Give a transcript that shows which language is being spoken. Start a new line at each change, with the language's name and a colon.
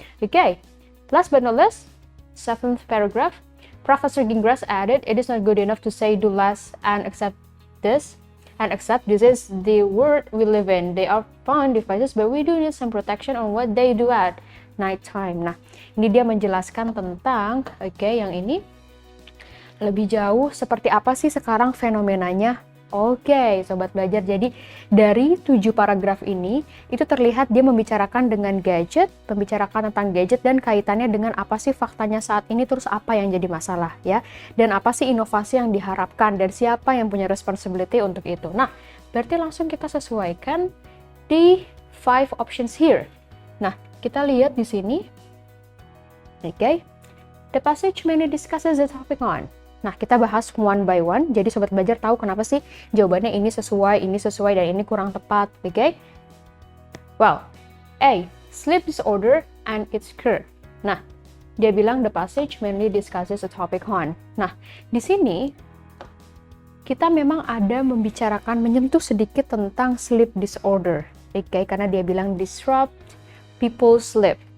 English: Oke, last but not least, 7th paragraph, Professor Gingras added, it is not good enough to say do less and accept this is the world we live in. They are fun devices, but we do need some protection on what they do at night time.
Indonesian: Nah, ini dia menjelaskan tentang, yang ini lebih jauh seperti apa sih sekarang fenomenanya. Oke, Sobat Belajar, jadi dari 7 paragraf ini, itu terlihat dia membicarakan dengan gadget, membicarakan tentang gadget dan kaitannya dengan apa sih faktanya saat ini, terus apa yang jadi masalah ya, dan apa sih inovasi yang diharapkan, dan siapa yang punya responsibility untuk itu. Nah, berarti langsung kita sesuaikan di
English: 5 options here.
Indonesian: Nah, kita lihat di sini. Oke.
English: The passage mainly discusses the topic on.
Indonesian: Nah, kita bahas
English: one by one.
Indonesian: Jadi sobat belajar tahu kenapa sih jawabannya ini sesuai, dan ini kurang tepat.
English: Oke. Well, A. Sleep disorder and its cure.
Indonesian: Nah, dia bilang
English: the passage mainly discusses the topic on.
Indonesian: Nah, di sini kita memang ada menyentuh sedikit tentang sleep disorder. Oke, karena dia bilang
English: disrupt people's sleep.